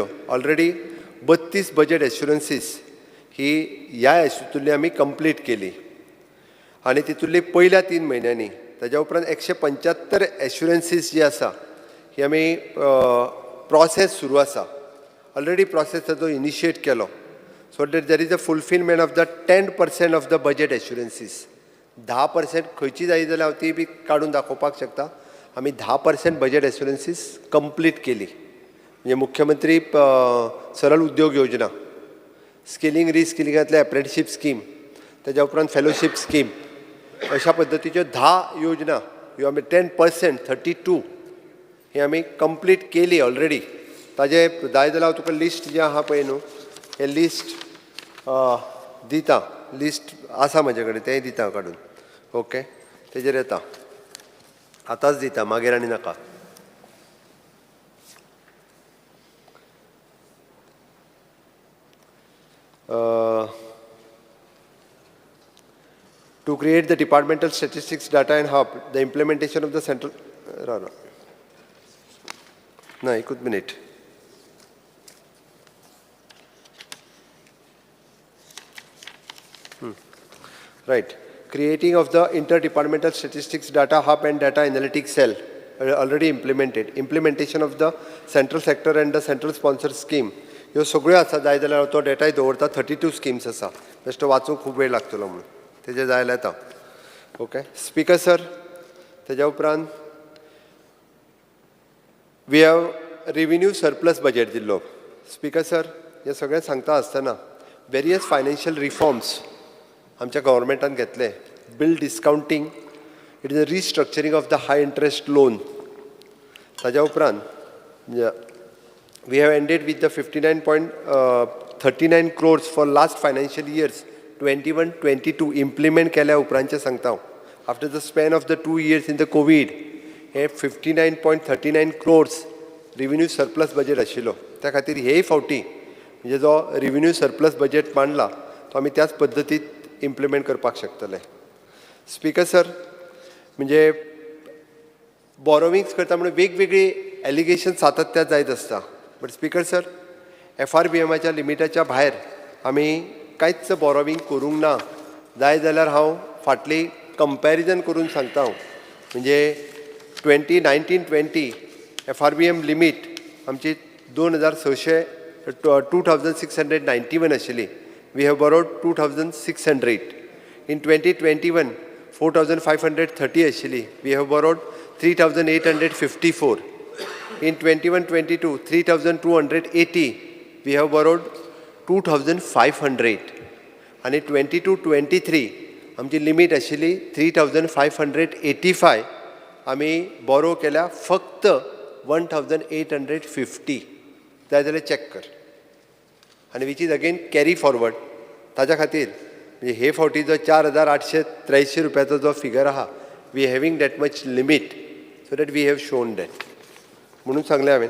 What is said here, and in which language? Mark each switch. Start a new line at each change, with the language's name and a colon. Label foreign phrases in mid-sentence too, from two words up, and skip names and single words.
Konkani: ऑलरेडी 32
English: budget assurances
Konkani: ही ह्या हितूंतली आमी कंप्लीट केली. आनी तितूंतली पयल्या 3 म्हयन्यांनी ताज्या उपरांत 175 एश्युरन्सीस जी आसा ही आमी प्रोसेस सुरू आसा. ऑलरेडी प्रोसेस ताजो इनिशिएट केलो.
English: so there is a fulfilment of the 10% of the budget assurances.
Konkani: 10% खंयची जायी जाल्यार हांव ती बी काडून दाखोवपाक शकता. आमी 10%
English: budget assurances
Konkani: कंप्लीट केली. म्हणजे मुख्यमंत्री सरल उद्योग योजना, स्किलिंग रिस्किलिंगांतले
English: apprenticeship scheme,
Konkani: ताज्या उपरांत
English: fellowship scheme,
Konkani: अशा पद्दतीच्यो 10 योजना ह्यो आमी 10% 32 ही आमी कंप्लीट केली ऑलरेडी. ताजे जाय जाल्यार हांव तुका लिस्ट जें आहा पळय न्हू हें लिस्ट दिता. लिस्ट आसा म्हाजे कडेन, तेंय दिता काडून. ओके, तेजेर येता, आतांच दिता, मागीर आनी नाका.
English: To create the departmental statistics data and hub, the implementation of the central... No,
Konkani: एकूच मिनिट.
English: Right. creating of the interdepartmental statistics data hub and data analytics cell already implemented. Implementation of the central sector and the central sponsor scheme.
Konkani: ह्यो सगळ्यो आसा जाय जाल्यार तो डेटाय दवरता 32 स्किम्स आसा बेश्टो वाचूंक खूब वेळ लागतलो म्हणून तेजे जाय जाल्यार येता. ओके
English: Speaker sir
Konkani: तेज्या उपरांत
English: we have revenue surplus budget
Konkani: दिल्लो.
English: Speaker sir
Konkani: हे सगळें सांगता आसतना
English: various financial reforms
Konkani: आमच्या गव्हर्मेंटान घेतले.
English: bill discounting, it is a restructuring of the high interest loan.
Konkani: ताज्या उपरांत
English: we have ended with the 59.39 crores for last financial years 21-22 implement
Konkani: केल्या उपरांतचे सांगता.
English: After the span of the 2 years in the COVID, हे 59.39 crores revenue surplus budget आशिल्लो.
Konkani: त्या खातीर हेय फावटी म्हणजे जो
English: revenue surplus budget
Konkani: मांडला तो आमी त्याच पद्दतीत इम्प्लिमेंट करपाक शकतले.
English: Speaker sir
Konkani: म्हणजे बॉरोविंग्स करता म्हणून वेगवेगळी एलिगेशन सातत्यात जायत आसता. बट
English: Speaker sir
Konkani: FRBMच्या लिमिटाच्या भायर आमी कांयच बॉरोविंग करूंक ना. जाय जाल्यार हांव फाटली कंपॅरिजन करून सांगता. म्हणजे 2019-20 FRBM लिमीट आमची 2691 आशिल्ली.
English: we have borrowed 2600. in 2021 4530 आशिल्ली. we have borrowed 3854. In 21-22, 3,280, we have borrowed 2,500. And in 22-23,
Konkani: आमची लिमिट आशिल्ली 3,585. आमी बॉरो केल्या फक्त 1,850. जाय जाल्यार चॅक कर.
English: आनी which is again carry forward.
Konkani: ताज्या खातीर म्हणजे हे फावटी जो 4,883 रुपयाचो जो फिगर आहा,
English: we having that much limit so that we have shown that
Konkani: म्हणून सांगलें हांवें.